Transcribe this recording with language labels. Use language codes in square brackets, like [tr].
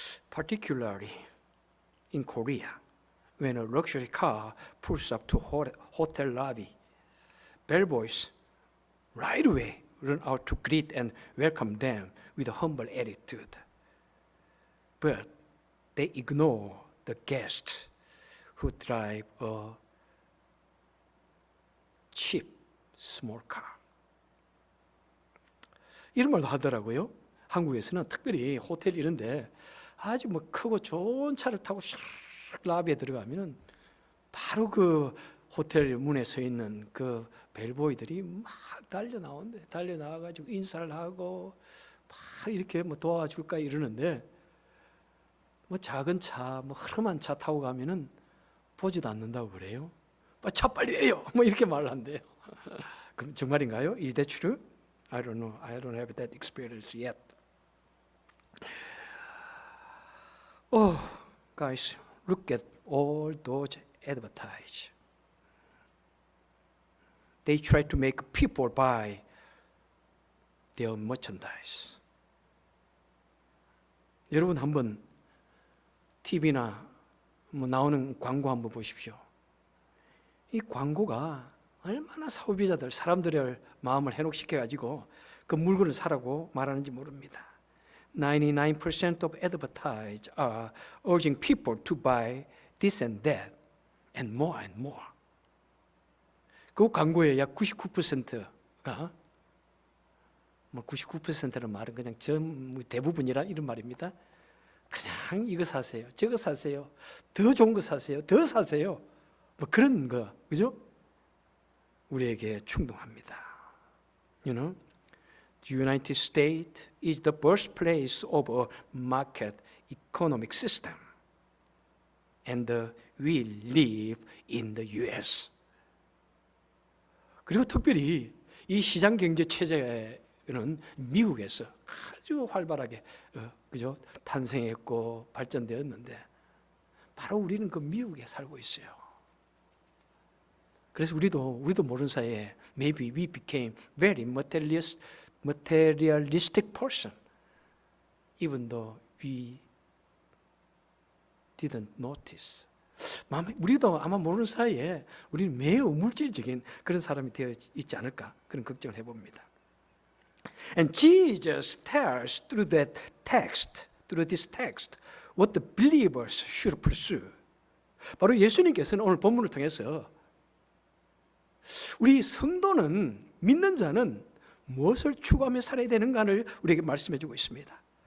[en] Particularly in Korea, when a luxury car pulls up to hotel lobby, bellboys right away run out to greet and welcome them with a humble attitude. But they ignore the guests who drive a cheap small car. [ko] 이런 말도 하더라고요. 한국에서는 특별히 호텔 이런데 아주 크고 좋은 차를 타고 샥 라비에 들어가면은 바로 그 호텔 문에 서 있는 그 벨보이들이 막 달려 나와가지고 인사를 하고 막 이렇게 도와줄까 이러는데, 뭐 작은 차, 뭐 흐름한 차 타고 가면은 보지도 않는다고 그래요. 차 빨리 해요. 뭐 이렇게 말을 한대요. 그럼 정말인가요? [en] Is that true? I don't know. I don't have that experience yet. Oh, guys, look at all those advertise. They try to make people buy their merchandise. [ko] 여러분 한번 TV나 뭐 나오는 광고 한번 보십시오. 이 광고가 얼마나 소비자들, 사람들의 마음을 해독시켜가지고 그 물건을 사라고 말하는지 모릅니다. [en] 99% of advertisers are urging people to buy this and that and more and more. [ko] 그 광고의 약 99%가 뭐 99%는 말은 그냥 대부분이라 이런 말입니다. 그냥 이거 사세요, 저거 사세요, 더 좋은 거 사세요, 더 사세요. 뭐 그런 거, 그죠? 우리에게 충동합니다. [en] You know, the United States is the birthplace of a market economic system, and we live in the U.S. [ko] 그리고 특별히 이 시장 경제 체제는 미국에서 아주 활발하게 그죠? 탄생했고 발전되었는데 바로 우리는 그 미국에 살고 있어요. 그래서 우리도 모르는 사이에 [en] maybe we became very materialistic person, even though we didn't notice. [ko] 우리도 아마 모르는 사이에 우리는 매우 물질적인 그런 사람이 되어 있지 않을까 그런 걱정을 해봅니다. [en] And Jesus tells through this text, what the believers should pursue. [ko] 바로 예수님께서는 오늘 본문을 통해서 우리 성도는, 믿는 자는 무엇을 추구하며 살아야 되는가를 우리에게 말씀해 주고 있습니다.